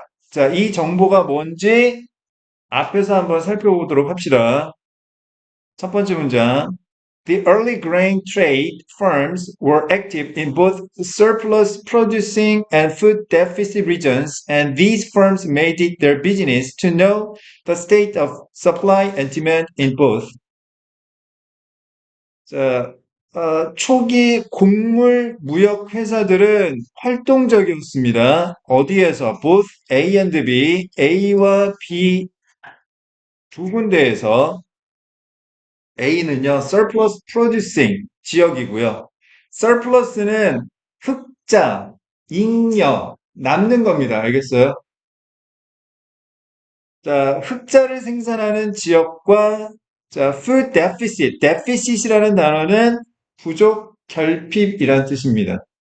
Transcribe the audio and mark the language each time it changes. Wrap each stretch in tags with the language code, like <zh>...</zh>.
<ko>자, 이 정보가 뭔지 앞에서 한번 살펴보도록 합시다. 첫 번째 문장.</ko> <en>The early grain trade firms were active in both surplus producing and food deficit regions, and these firms made it their business to know the state of supply and demand in both.</en> <ko>자, 초기 곡물 무역 회사들은 활동적이었습니다. 어디에서? both A and B, A와 B 두 군데에서 A는요, surplus producing 지역이고요. surplus는 흑자, 잉여, 남는 겁니다. 알겠어요? 자, 흑자를 생산하는 지역과 자, food deficit이라는 단어는 부족, 결핍이란 뜻입니다.</ko>